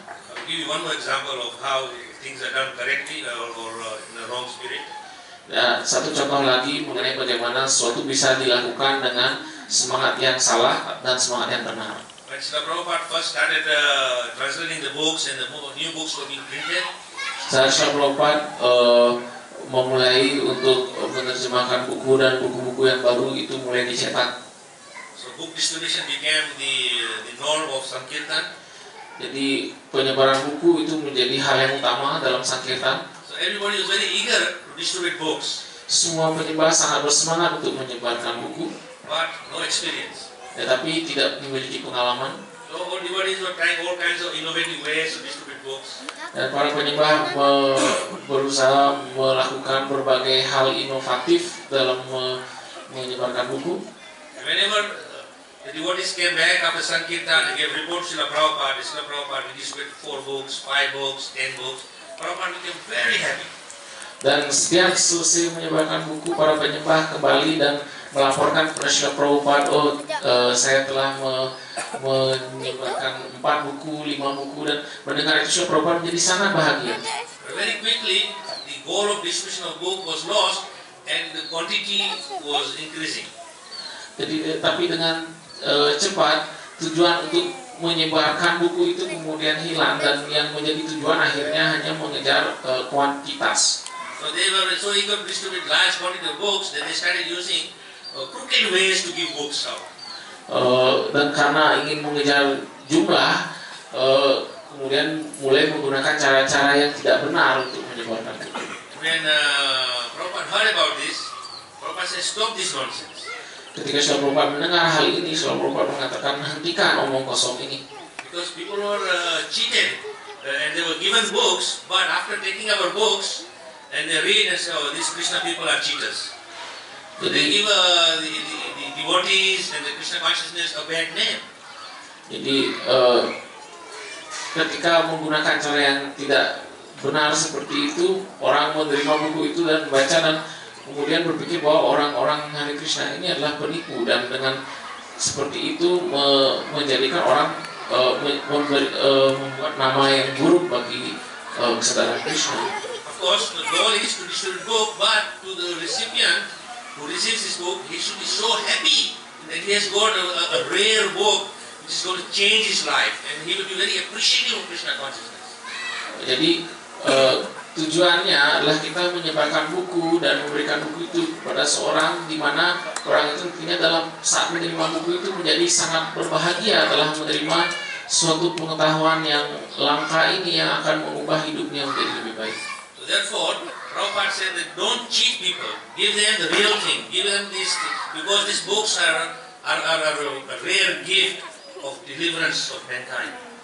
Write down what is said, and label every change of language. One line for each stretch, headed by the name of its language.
English: I'll give you one more example of how things are done correctly or in a wrong spirit.
Indonesian: Dan satu contoh lagi mengenai bagaimana sesuatu bisa dilakukan dengan semangat yang salah dan semangat yang benar.
English: When Srila Prabhupada first started translating the books and the new books were being printed,
Indonesian: Saat Srila Prabhupada memulai untuk menerjemahkan buku dan buku-buku yang baru itu mulai dicetak.
English: so book distribution became the norm of Sankirtan.
Indonesian: Jadi penyebaran buku itu menjadi hal yang utama dalam Sankirtan.
English: So everybody was very eager to distribute books,
Indonesian: Semua penyembah sangat bersemangat untuk menyebarkan buku,
English: but no experience.
Indonesian: tetapi tidak memiliki pengalaman.
English: So all devotees were trying all kinds of innovative ways to distribute books.
Indonesian: Dan para penyembah berusaha melakukan berbagai hal inovatif dalam menyebarkan buku.
English: And whenever the devotees came back after Sankirtan and gave reports to Srila Prabhupada distributed 4 books, 5 books, 10 books. Prabhupada became very happy.
Indonesian: Dan setiap selesai menyebarkan buku, para penyembah kembali dan melaporkan kepada Srila Prabhupada, saya telah menyebarkan 4 buku, 5 buku, dan mendengar itu Srila Prabhupada menjadi sangat bahagia.
English: But very quickly, the goal of distribution of book was lost and the quantity was increasing.
Indonesian: Jadi, tapi dengan cepat tujuan untuk menyebarkan buku itu kemudian hilang, dan yang menjadi tujuan akhirnya hanya mengejar kuantitas.
English: So they were so eager to distribute large quantity of books that they started using crooked ways to give books out.
Indonesian: Dan karena ingin mengejar jumlah, kemudian mulai menggunakan cara-cara yang tidak benar untuk menyebarkan buku.
English: When Prabhupada heard about this, Prabhupada said, "Stop this nonsense."
Indonesian: Ketika Srila Prabhupada mendengar hal ini, Srila Prabhupada mengatakan, hentikan omong kosong ini.
English: Because people were cheated and they were given books, but after taking our books and they read and say, "Oh, these Krishna people are cheaters." So they give the devotees and the Krishna consciousness a bad name.
Indonesian: Jadi ketika menggunakan cara yang tidak benar seperti itu, orang menerima buku itu dan membaca dan kemudian berpikir bahwa orang-orang Hare Krishna ini adalah penipu, dan dengan seperti itu menjadikan orang membuat nama yang buruk bagi kesadaran Krishna.
English: Of course, the goal is to distribute book, but to the recipient who receives this book, he should be so happy that he has got a rare book which is going to change his life, and he will be very appreciative of Krishna consciousness.
Indonesian: Jadi tujuannya adalah kita menyebarkan buku dan memberikan buku itu kepada seorang, di mana orang itu tentunya dalam saat menerima buku itu menjadi sangat berbahagia telah menerima suatu pengetahuan yang langka ini yang akan mengubah hidupnya menjadi lebih baik.
English: So therefore, Prabhupada said that don't cheat people, give them the real thing, give them this, because these books are a rare gift of deliverance of mankind.